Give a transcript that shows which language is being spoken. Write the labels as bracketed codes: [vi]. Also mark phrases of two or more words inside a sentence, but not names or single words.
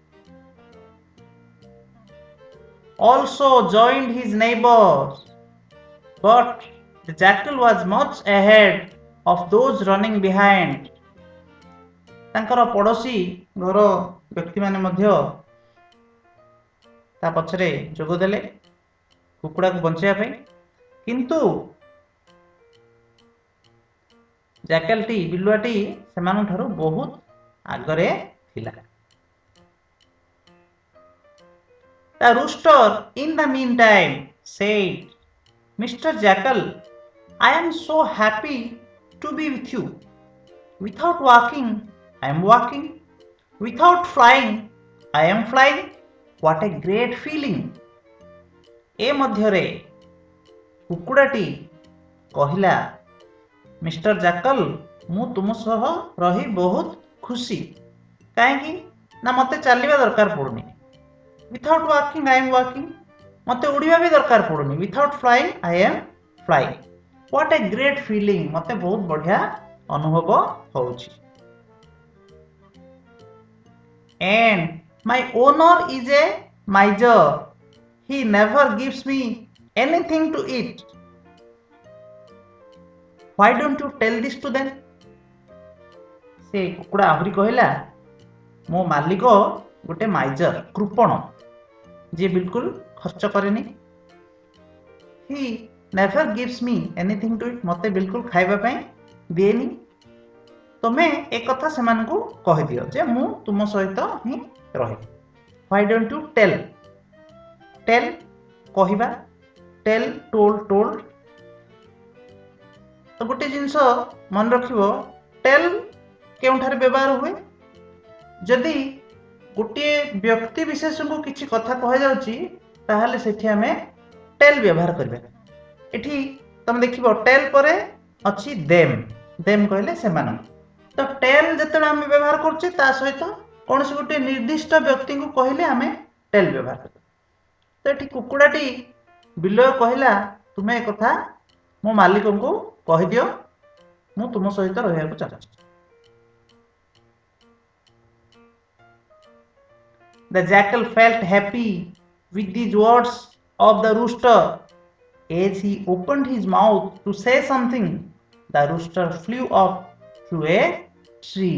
[en] Also joined his neighbors, but the jackal was much ahead of those running behind. [or] ତାଙ୍କର ପଡ଼ୋଶୀ ଘର ବ୍ୟକ୍ତିମାନେ ମଧ୍ୟ ତା ପଛରେ ଯୋଗ ଦେଲେ କୁକୁଡ଼ାକୁ ବଞ୍ଚାଇବା ପାଇଁ। କିନ୍ତୁ ଜାକେଲଟି, ବିଲୁଆଟି ସେମାନଙ୍କ ଠାରୁ ବହୁତ ଆଗରେ ଥିଲା। [en] The rooster in the meantime said, Mr. Jackal, I am so happy to be with you. Without walking, I am walking. Without flying, I am flying. What a great feeling. [or] ଏ ମଧ୍ୟରେ କୁକୁଡ଼ାଟି କହିଲା, ମିଷ୍ଟର ଜାକଲ, ମୁଁ ତୁମ ସହ ରହି ବହୁତ ଖୁସି। କାହିଁକି ନା ମୋତେ ଚାଲିବା ଦରକାର ପଡ଼ୁନି। [en] Without walking, I am walking. [or] ମୋତେ ଉଡ଼ିବା ବି ଦରକାର ପଡ଼ୁନି। [en] Without flying, I am flying. What a great feeling. [or] ମୋତେ ବହୁତ ବଢ଼ିଆ ଅନୁଭବ ହେଉଛି। [en] And my owner is a miser. He never gives me anything to eat. Why don't you tell this to them? [or] ସେ କୁକୁଡ଼ା ଆହୁରି କହିଲା, ମୋ ମାଲିକ ଗୋଟେ ମାଇଜର, କୃପଣ, ଯିଏ ବିଲକୁଲ ଖର୍ଚ୍ଚ କରେନି। [en] He never gives me anything to eat. [or] ମୋତେ ବିଲକୁଲ ଖାଇବା ପାଇଁ ଦିଏନି। ତମେ ଏ କଥା ସେମାନଙ୍କୁ କହିଦିଅ ଯେ ମୁଁ ତୁମ ସହିତ ହିଁ ରହିବି। [en] Why don't you tell? Tell କହିବା, tell, told। [or] ତ ଗୋଟେ ଜିନିଷ ମନେ ରଖିବ, tell କେଉଁଠାରେ ବ୍ୟବହାର ହୁଏ? ଯଦି ଗୋଟିଏ ବ୍ୟକ୍ତି ବିଶେଷଙ୍କୁ କିଛି କଥା କୁହାଯାଉଛି ତାହେଲେ ସେଠି ଆମେ tell ବ୍ୟବହାର କରିବା। ଏଠି ତମେ ଦେଖିବ tell ପରେ ଅଛି them କହିଲେ ସେମାନଙ୍କୁ। ତ tell ଯେତେବେଳେ ଆମେ ବ୍ୟବହାର କରୁଛେ ତା ସହିତ କୌଣସି ଗୋଟିଏ ନିର୍ଦ୍ଦିଷ୍ଟ ବ୍ୟକ୍ତିଙ୍କୁ କହିଲେ ଆମେ tell ବ୍ୟବହାର କରିବା। ତ ଏଠି କୁକୁଡ଼ାଟି ବିଲୁଆ କହିଲା, ତୁମେ ଏ କଥା ମୋ ମାଲିକଙ୍କୁ କହିଦିଅ, ମୁଁ ତୁମ ସହିତ ରହିବାକୁ ଚାହୁଁଛି। [en] The jackal felt happy with these words of the rooster. As he opened his mouth to say something, the rooster flew up to a tree.